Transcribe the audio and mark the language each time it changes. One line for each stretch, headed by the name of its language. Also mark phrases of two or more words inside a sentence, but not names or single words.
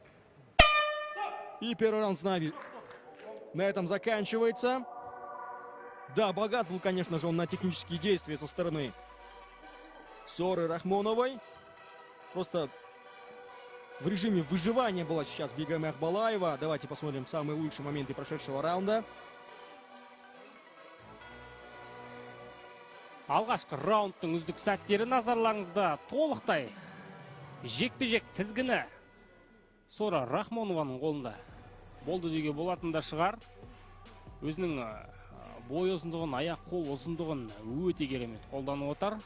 Russian: И первый раунд с нами на этом заканчивается. Да, богат был, конечно же, он на технические действия со стороны Соры Рахмоновой. Просто в режиме выживания была сейчас Бигам Акбалаева. Давайте посмотрим самые лучшие моменты прошедшего раунда.
Kazakh: Алғашқы раундтың үздік сәттері назарларыңызда. Толықтай жекпе-жек тізгіні Сора Рахмонованың қолында болды деуге болатын да шығар. Өзінің бой ұзындығын, аяқ қол ұзындығын өте керемет қолданып отыр.